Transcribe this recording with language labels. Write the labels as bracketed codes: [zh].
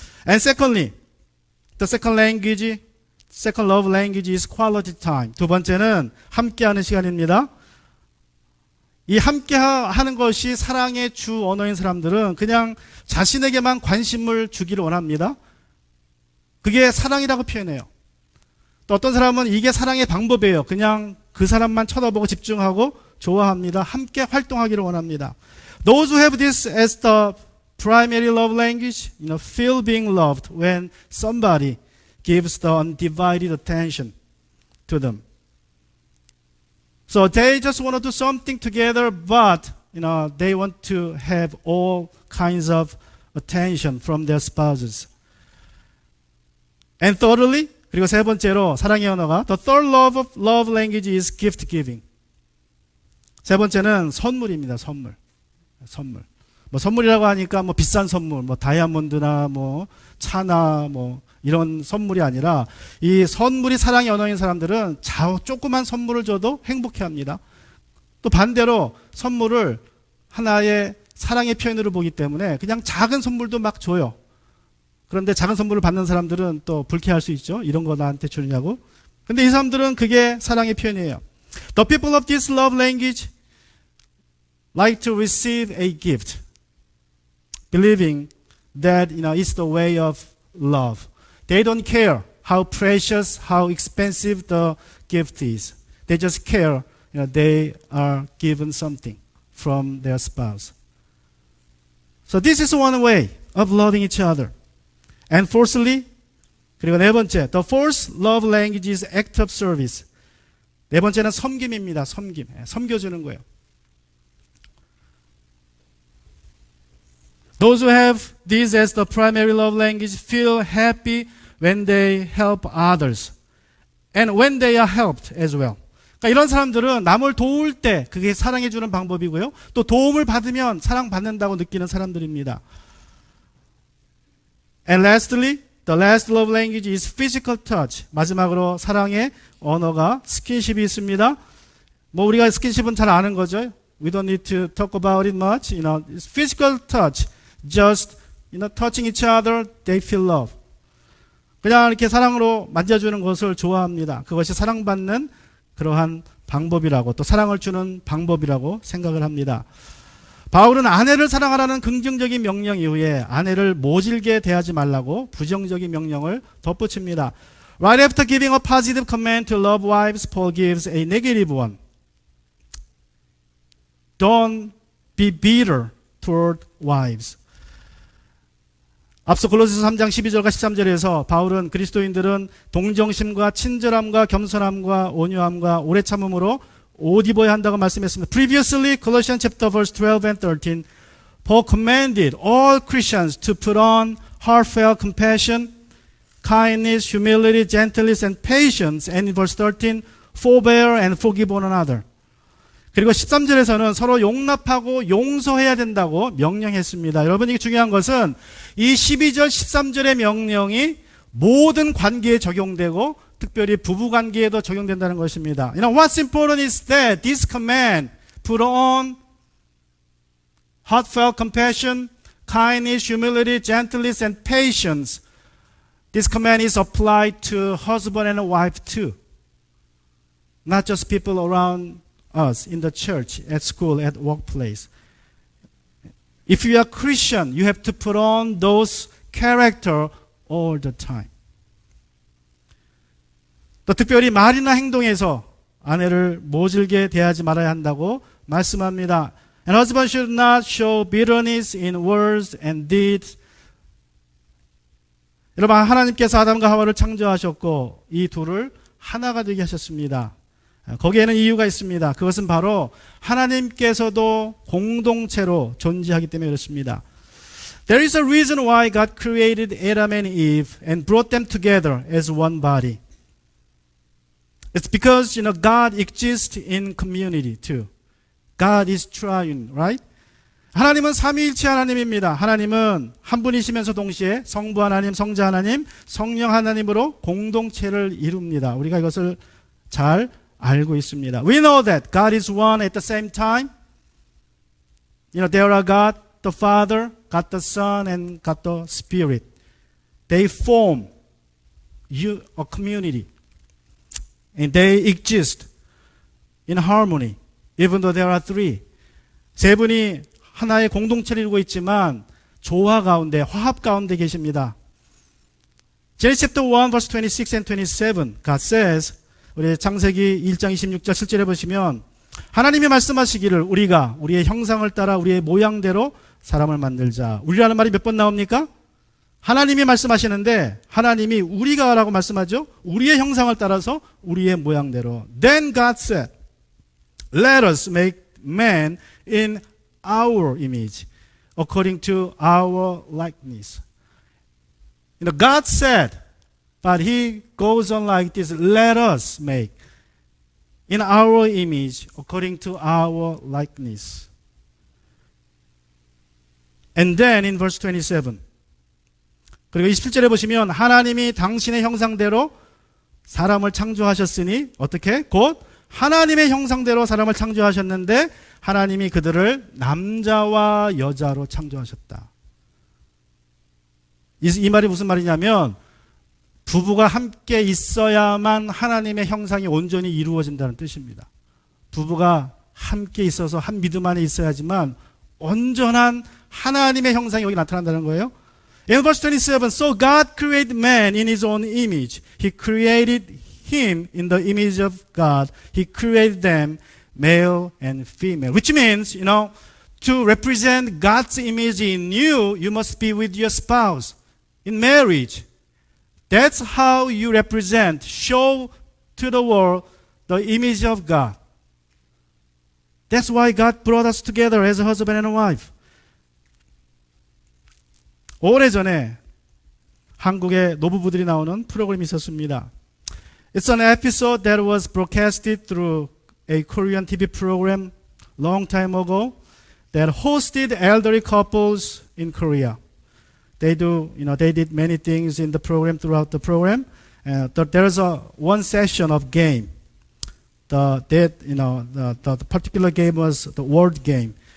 [en] And secondly, the second love language is quality time. [ko] 2번째는 함께하는 시간입니다. 이 함께하는 것이 사랑의 주 언어인 사람들은 그냥 자신에게만 관심을 주기를 원합니다. 그게 사랑이라고 표현해요. 또 어떤 사람은 이게 사랑의 방법이에요. 그냥 그 사람만 쳐다보고 집중하고 좋아합니다. 함께 활동하기를 원합니다. [en] Those who have this as the primary love language, feel being loved when somebody gives the undivided attention to them. So they just want to do something together, but they want to have all kinds of attention from their spouses. And thirdly, [ko] 그리고 세 번째로 사랑의 언어가 [en] the third love language is gift giving. [ko] 세 번째는 선물입니다. 선물. 뭐 선물이라고 하니까 뭐 비싼 선물, 뭐 다이아몬드나 뭐 차나 뭐 이런 선물이 아니라 이 선물이 사랑의 언어인 사람들은 조그만 선물을 줘도 행복해합니다. 또 반대로 선물을 하나의 사랑의 표현으로 보기 때문에 그냥 작은 선물도 막 줘요. 그런데 작은 선물을 받는 사람들은 또 불쾌할 수 있죠. 이런 거 나한테 주느냐고. 근데 이 사람들은 그게 사랑의 표현이에요. [en] The people of this love language like to receive a gift, believing that it's the way of love. They don't care how precious, how expensive the gift is. They just care, they are given something from their spouse. So this is one way of loving each other. And fourthly, [ko] 그리고 네 번째, [en] the fourth love language is act of service. [ko] 네 번째는 섬김입니다. 섬겨주는 거예요. [en] Those who have this as the primary love language feel happy when they help others and when they are helped as well. [ko] 그러니까 이런 사람들은 남을 도울 때 그게 사랑해주는 방법이고요. 또 도움을 받으면 사랑받는다고 느끼는 사람들입니다. [en] And lastly, the last love language is physical touch. [ko] 마지막으로 사랑의 언어가 스킨십이 있습니다. 뭐 우리가 스킨십은 잘 아는 거죠. [en] We don't need to talk about it much. It's physical touch. Just, touching each other, they feel love. [ko] 그냥 이렇게 사랑으로 만져주는 것을 좋아합니다. 그것이 사랑받는 그러한 방법이라고 또 사랑을 주는 방법이라고 생각을 합니다. 바울은 아내를 사랑하라는 긍정적인 명령 이후에 아내를 모질게 대하지 말라고 부정적인 명령을 덧붙입니다. [en] Right after giving a positive command to love wives, Paul gives a negative one. Don't be bitter toward wives. [ko] 앞서 골로새서 3장 12절과 13절에서 바울은 그리스도인들은 동정심과 친절함과 겸손함과 온유함과 오래 참음으로 옷 입어야 한다고 말씀했습니다. [en] Previously, Colossians chapter verse 12 and 13, Paul commanded all Christians to put on heartfelt compassion, kindness, humility, gentleness, and patience. And in verse 13, forbear and forgive one another. [ko] 그리고 13절에서는 서로 용납하고 용서해야 된다고 명령했습니다. 여러분, 이게 중요한 것은 이 12절, 13절의 명령이 모든 관계에 적용되고 특별히 부부 관계에도 적용된다는 것입니다. [en] You know, what's important is that this command, put on heartfelt compassion, kindness, humility, gentleness, and patience. This command is applied to husband and wife too. Not just people around us in the church, at school, at workplace. If you are Christian, you have to put on those character all the time. [ko] 또 특별히 말이나 행동에서 아내를 모질게 대하지 말아야 한다고 말씀합니다. [en] And husband should not show bitterness in words and deeds. [ko] 여러분, 하나님께서 아담과 하와를 창조하셨고 이 둘을 하나가 되게 하셨습니다. 거기에는 이유가 있습니다. 그것은 바로 하나님께서도 공동체로 존재하기 때문에 그렇습니다. [en] There is a reason why God created Adam and Eve and brought them together as one body. It's because, you know, God exists in community too. God is triune, right? [ko] 하나님은 삼위일체 하나님입니다. 하나님은 한 분이시면서 동시에 성부 하나님, 성자 하나님, 성령 하나님으로 공동체를 이룹니다. 우리가 이것을 잘 알고 있습니다. [en] We know that God is one at the same time. You know, there are God the Father, God the Son, and God the Spirit. They form a community. And they exist in harmony, even though there are three. [ko] 세 분이 하나의 공동체를 이루고 있지만 조화 가운데, 화합 가운데 계십니다. [en] Genesis chapter 1, verse 26 and 27, God says, [ko] 우리 창세기 1장 26절 7절에 보시면 하나님이 말씀하시기를 우리가 우리의 형상을 따라 우리의 모양대로 사람을 만들자. 우리라는 말이 몇 번 나옵니까? 하나님이 말씀하시는데 하나님이 우리가라고 말씀하죠. 우리의 형상을 따라서 우리의 모양대로. [en] Then God said, let us make man in our image, according to our likeness. You know, God said, but he goes on like this, let us make in our image, according to our likeness. And then in verse 27, [ko] 그리고 27절에 보시면 하나님이 당신의 형상대로 사람을 창조하셨으니 어떻게? 곧 하나님의 형상대로 사람을 창조하셨는데 하나님이 그들을 남자와 여자로 창조하셨다. 이 말이 무슨 말이냐면 부부가 함께 있어야만 하나님의 형상이 온전히 이루어진다는 뜻입니다. 부부가 함께 있어서 한 믿음 안에 있어야지만 온전한 하나님의 형상이 여기 나타난다는 거예요. [en] In verse 27, so God created man in his own image. He created him in the image of God. He created them male and female. Which means, you know, to represent God's image in you, you must be with your spouse in marriage. That's how you represent, show to the world the image of God. That's why God brought us together as a husband and a wife. [ko] 오래전에 한국의 노부부들이 나오는 프로그램이 있었습니다. [en] It's an episode that was broadcasted through a Korean TV program long time ago that hosted elderly couples in Korea. They did many things in the program throughout the program. There's one session of game. The particular game was the word game.